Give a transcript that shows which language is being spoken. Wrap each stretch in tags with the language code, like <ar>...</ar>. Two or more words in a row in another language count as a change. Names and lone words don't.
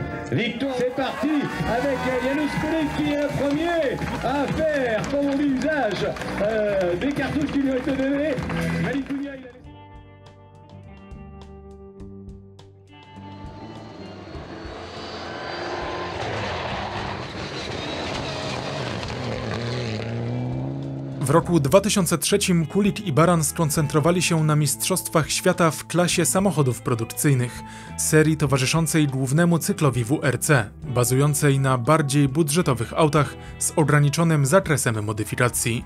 <fr>Victoire, c'est parti avec Janusz Kulik qui est le premier à faire, comme on dit, usage des cartouches qui lui ont été données. Malikunia, il a...</fr> <pl>W roku 2003 Kulik i Baran skoncentrowali się na Mistrzostwach Świata w klasie samochodów produkcyjnych, serii towarzyszącej głównemu cyklowi WRC, bazującej na bardziej budżetowych autach z ograniczonym zakresem modyfikacji.</pl>